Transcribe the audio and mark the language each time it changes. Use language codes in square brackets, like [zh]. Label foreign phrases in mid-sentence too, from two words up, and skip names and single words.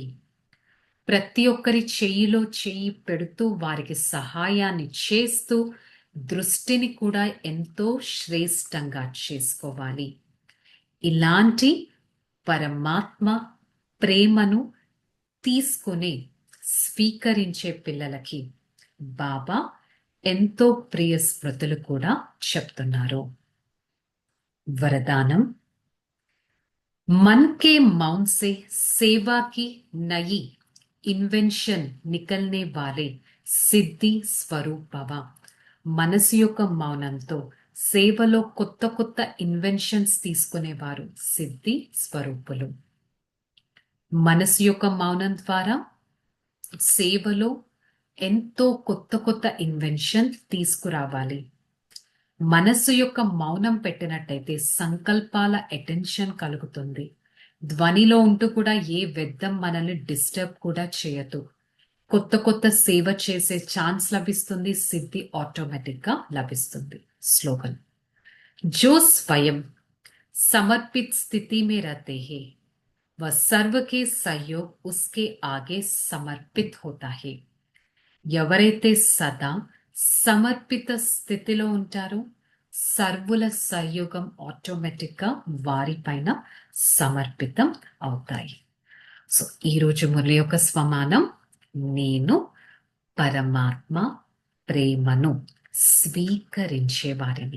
[te] ప్రతి ఒక్కరి చెయ్యిలో చెయ్యి పెడుతూ వారికి సహాయాన్ని చేస్తూ దృష్టిని కూడా ఎంతో శ్రేష్టంగా చేసుకోవాలి. ఇలాంటి పరమాత్మ ప్రేమను తీసుకుని స్వీకరించే పిల్లలకి బాబా ఎంతో ప్రియ స్మృతులు కూడా చెప్తున్నారు. [hi] వరదానం, मन के मौन से सेवा की नई इन्वेंशन निकलने वाले सिद्धि स्वरूपव. [te] మనసు యొక్క మౌనంతో సేవలో కొత్త కొత్త ఇన్వెన్షన్స్ తీసుకునేవారు సిద్ధి స్వరూపులు. మనసు యొక్క మౌనం ద్వారా సేవలో ఎంతో కొత్త కొత్త ఇన్వెన్షన్ తీసుకురావాలి. మనస్సు యొక్క మౌనం పెట్టినట్టయితే సంకల్పాల అటెన్షన్ కలుగుతుంది. ధ్వనిలో ఉంటూ కూడా ఏ వ్యర్థం మనల్ని డిస్టర్బ్ కూడా చేయదు. కొత్త కొత్త సేవ చేసే ఛాన్స్ లభిస్తుంది. సిద్ధి ఆటోమేటిక్ గా లభిస్తుంది. [hi] స్లోగన్, जो स्वयं समर्पित स्थिति में रहते हैं वह सर्व के सहयोग उसके आगे समर्पित होता है. [te] ఎవరైతే సదా సమర్పిత స్థితిలో ఉంటారో సర్వుల సహయోగం ఆటోమేటిక్ గా వారిపైన సమర్పితం అవుతాయి. సో ఈరోజు మురళి యొక్క స్వమానం, నేను పరమాత్మ ప్రేమను స్వీకరించే వారిని.